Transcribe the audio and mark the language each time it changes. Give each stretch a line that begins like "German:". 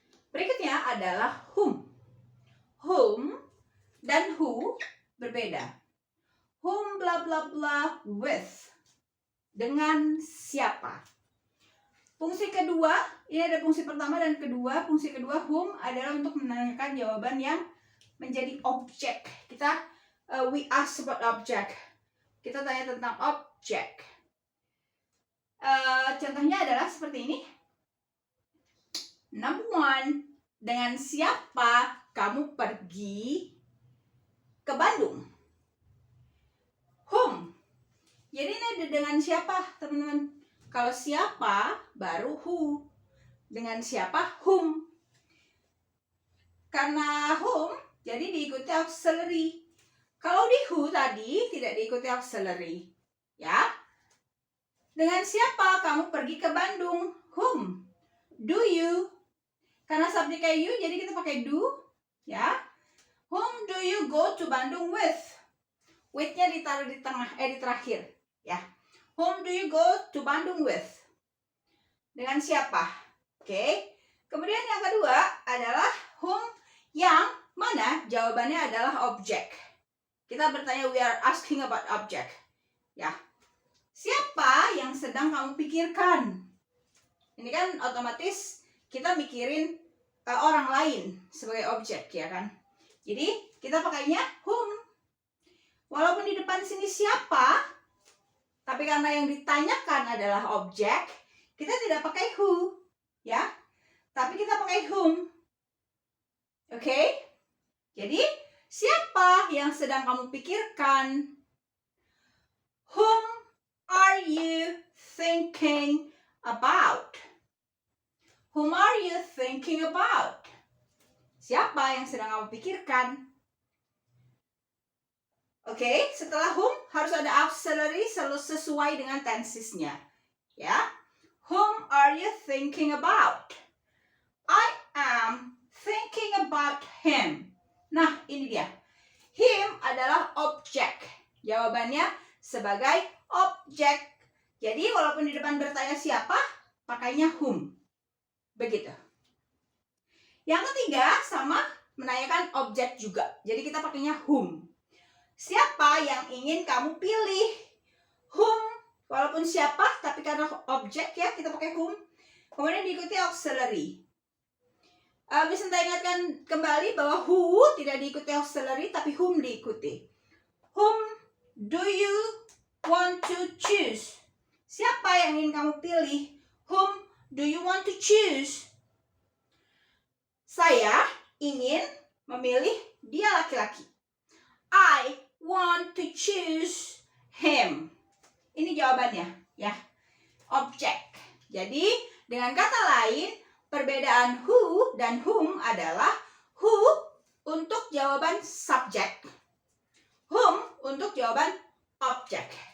Indonesian: Berikutnya adalah whom. Whom dan who berbeda. Whom bla bla bla with. Dengan siapa. Fungsi kedua, ini ada fungsi pertama dan kedua. Fungsi kedua, whom adalah untuk menanyakan jawaban yang menjadi objek.
English: Kita, we ask about object.
Indonesian: Kita tanya tentang objek. Contohnya adalah seperti ini. Number 1, dengan siapa kamu pergi ke Bandung? Whom. Jadi ini ada dengan siapa, teman-teman? Kalau siapa, baru who. Dengan siapa, whom. Karena whom, jadi diikuti auxiliary. Kalau di who tadi, tidak diikuti auxiliary. Ya. Dengan siapa kamu pergi ke Bandung? Whom.
English: Do you.
Indonesian: Karena subjeknya you, jadi kita pakai do. Ya.
English: Whom do you go to Bandung with?
Indonesian: With-nya ditaruh di tengah, di terakhir.
English: Ya. Whom do you go to Bandung with?
Indonesian: Dengan siapa? Oke. Kemudian yang kedua adalah whom yang mana jawabannya adalah objek. Kita bertanya,
English: we are asking about object.
Indonesian: Ya. Siapa yang sedang kamu pikirkan? Ini kan otomatis kita mikirin orang lain sebagai objek, ya kan? Jadi kita pakainya whom. Walaupun di depan sini siapa, tapi karena yang ditanyakan adalah objek, kita tidak pakai who, ya. Tapi kita pakai whom. Oke? Jadi, siapa yang sedang kamu pikirkan?
English: Whom are you thinking about? Whom are you thinking about?
Indonesian: Siapa yang sedang kamu pikirkan? Oke, setelah whom harus ada auxiliary selalu sesuai dengan tensesnya. Ya.
English: Whom are you thinking about? I am thinking about him.
Indonesian: Nah, ini dia. Him adalah objek. Jawabannya sebagai objek. Jadi, walaupun di depan bertanya siapa, pakainya whom. Begitu. Yang ketiga, sama menanyakan objek juga. Jadi, kita pakainya whom. Siapa yang ingin kamu pilih? Whom, walaupun siapa, tapi karena objek ya, kita pakai whom. Kemudian diikuti auxiliary. Bisa saya ingatkan kembali bahwa who tidak diikuti auxiliary, tapi whom diikuti.
English: Whom do you want to choose?
Indonesian: Siapa yang ingin kamu pilih?
English: Whom do you want to choose?
Indonesian: Saya ingin memilih dia laki-laki.
English: I want to choose him.
Indonesian: Ini jawabannya, ya. Objek. Jadi, dengan kata lain, perbedaan who dan whom adalah who untuk jawaban subjek, whom untuk jawaban objek.